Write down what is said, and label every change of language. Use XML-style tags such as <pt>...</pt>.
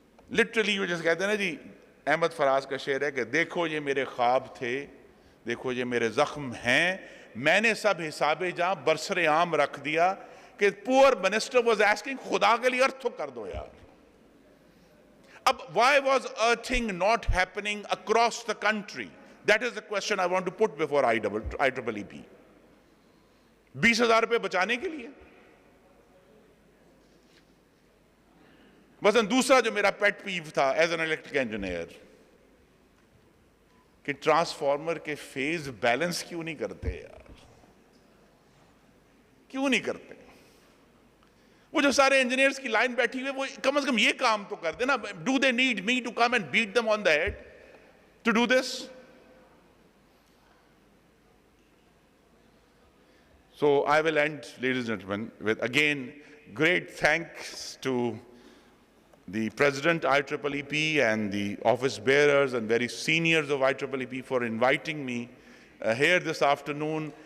<ur>Literally وہ جیسے کہتے ہیں نا جی, احمد فراز کا شعر ہے کہ دیکھو یہ میرے خواب تھے, دیکھو یہ میرے زخم ہیں, میں نے سب حساب جہاں برسر عام رکھ دیا. کہ</ur> <en>power minister was asking</en> <ur>خدا کے لیے ارتھ کر دو یار.</ur> <en>اب why was earthing not happening across the country? That is the question I want to put before IEEE.</en> <ur>20,000 روپے بچانے کے لیے. مثلا دوسرا جو میرا پیٹ پیو تھا</ur> <en>as an electric engineer</en> <ur>کہ ٹرانسفارمر کے فیز بیلنس کیوں نہیں کرتے یار, کیوں نہیں کرتے؟ وہ جو سارے انجینئرز کی لائن بیٹھی ہوئے وہ کم از کم یہ کام تو کر دیں نا.</ur> <en>Do they need me to come and beat them on the head to do this? So I will end, ladies and gentlemen, with again great thanks to the President IEEEP and the office bearers and very seniors of IEEEP for inviting me here this afternoon.</en>